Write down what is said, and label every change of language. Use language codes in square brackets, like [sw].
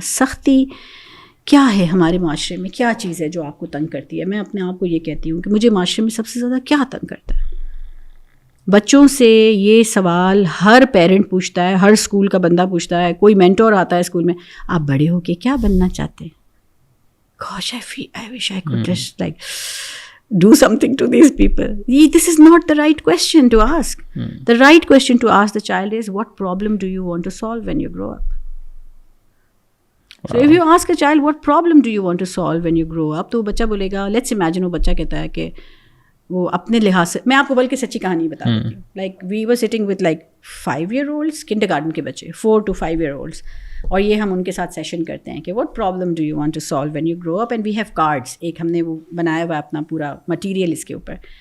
[ur] سختی کیا ہے ہمارے معاشرے میں, کیا چیز ہے جو آپ کو تنگ کرتی ہے؟ میں اپنے آپ کو یہ کہتی ہوں کہ مجھے معاشرے میں سب سے زیادہ کیا تنگ کرتا ہے, بچوں سے یہ سوال ہر پیرنٹ پوچھتا ہے, ہر اسکول کا بندہ پوچھتا ہے, کوئی مینٹور آتا ہے اسکول میں, آپ بڑے ہو کے کیا بننا چاہتے ہیں؟ [en] Gosh, I wish I could just like do something to these people. This is not the right question to ask. The right question to ask the child is, what problem do you want to solve when you grow up? So if you ask a child, what problem do you want to solve when you grow up, [ur] تو بچہ بولے گا, [en] let's imagine [ur] وہ بچہ کہتا ہے کہ وہ اپنے لحاظ سے, میں آپ کو بلکہ سچی کہانی بتا دیتی ہوں, [en] like we were sitting with like 5-year-olds, [ur] kindergarten garden کے بچے, [en] 4 to 5-year-olds, [ur] اور یہ ہم ان کے ساتھ سیشن کرتے ہیں کہ [en] what problem do you want to solve when you grow up, and we have cards, [ur] ایک ہم نے وہ بنایا ہوا اپنا پورا مٹیریل اس کے اوپر,